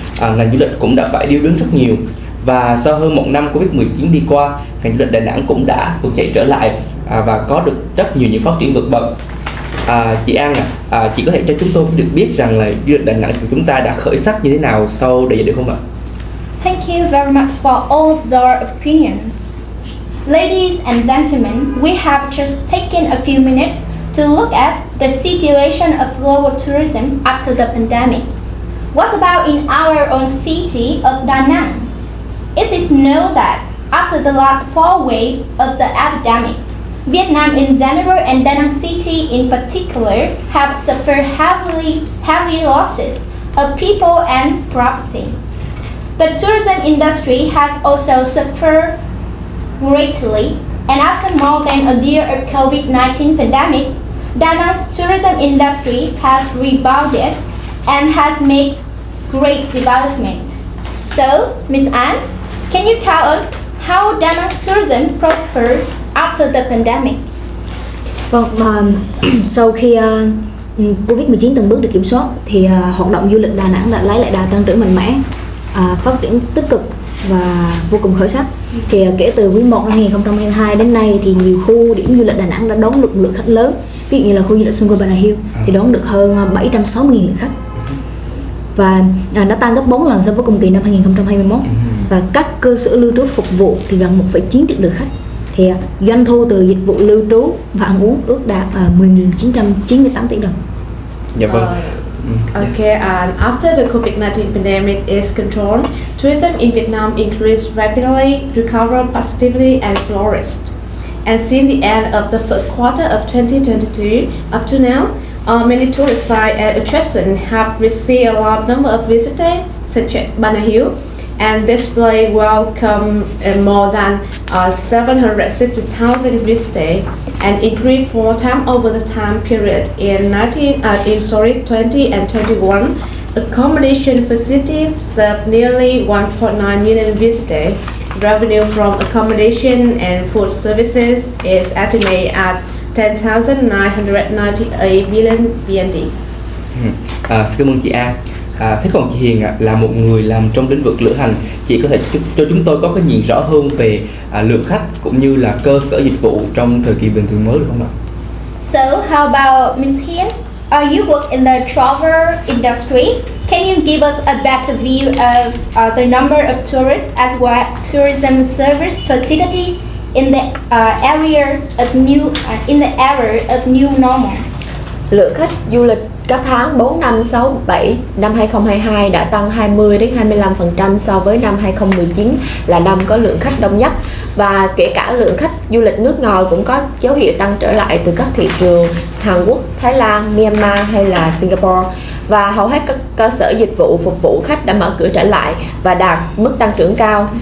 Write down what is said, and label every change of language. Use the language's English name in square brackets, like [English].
[Vietnamese] Ngành du lịch cũng đã phải điêu đứng rất nhiều. Và sau hơn một năm Covid-19 đi qua, ngành du lịch Đà Nẵng cũng đã tuột chạy trở lại và có được rất nhiều những phát triển vượt bậc. Chị An chị có thể cho chúng tôi được biết rằng là du lịch Đà Nẵng của chúng ta đã khởi sắc như thế nào sau đại dịch được không ạ? [English] Thank you very much for all your opinions. Ladies and gentlemen, we have just taken a few minutes to look at the situation of global tourism after the pandemic. What about in our own city of Da Nang? It is known that after the last 4 waves of the epidemic, Vietnam in general and Da Nang City in particular have suffered heavy losses of people and property. The tourism industry has also suffered greatly, and after more than a year of COVID-19 pandemic, Da Nang's tourism industry has rebounded and has made great development. So, Ms. An, can you tell us how Da Nang tourism prospered after the pandemic? [Vietnamese] Vâng, sau khi Covid-19 từng bước được kiểm soát thì hoạt động du lịch Đà Nẵng đã lấy lại đà tăng trưởng mạnh mẽ, phát triển tích cực và vô cùng khởi sắc. Thì kể từ quý 1 năm 2022 đến nay thì nhiều khu điểm du lịch Đà Nẵng đã đón được lượng khách lớn. Ví dụ như là khu du lịch xung quanh Bà Nà Hills thì đón được hơn 760.000 lượt khách, và nó tăng gấp 4 lần so với cùng kỳ năm 2021. Và các cơ sở lưu trú phục vụ thì gần 1,9 triệu lượt khách. Thì doanh thu từ dịch vụ lưu trú và ăn uống ước đạt 10.998 tỷ đồng. Dạ vâng. [English] Okay, and after the COVID-19 pandemic is controlled, tourism in Vietnam increased rapidly, recovered positively, and flourished. And since the end of the first quarter of 2022, up to now, many tourist sites and attractions have received a large number of visitors, such as Bà Nà Hills, and display welcome more than 760,000 visitors, and increased 4 times over the time period in 20 and 21. Accommodation facilities served nearly 1.9 million visitors. Revenue from accommodation and food services is estimated at 10,998 billion VND. [Vietnamese] Xin cảm ơn chị An. Thế còn chị Hiền là một người làm trong lĩnh vực lữ hành, chị có thể cho chúng tôi có cái nhìn rõ hơn về lượng khách cũng như là cơ sở dịch vụ trong thời kỳ bình thường mới được không ạ? [English] So, how about Ms. Hiên? You work in the travel industry. Can you give us a better view of the number of tourists as well as tourism service facilities in the area of new normal? [Vietnamese] Lượng khách du lịch các tháng 4, 5, 6, 7 năm 2022 đã tăng 20 đến 25% so với năm 2019 là năm có lượng khách đông nhất, và kể cả lượng khách du lịch nước ngoài cũng có dấu hiệu tăng trở lại từ các thị trường Hàn Quốc, Thái Lan, Myanmar hay là Singapore, và hầu hết các cơ sở dịch vụ phục vụ khách đã mở cửa trở lại và đạt mức tăng trưởng cao.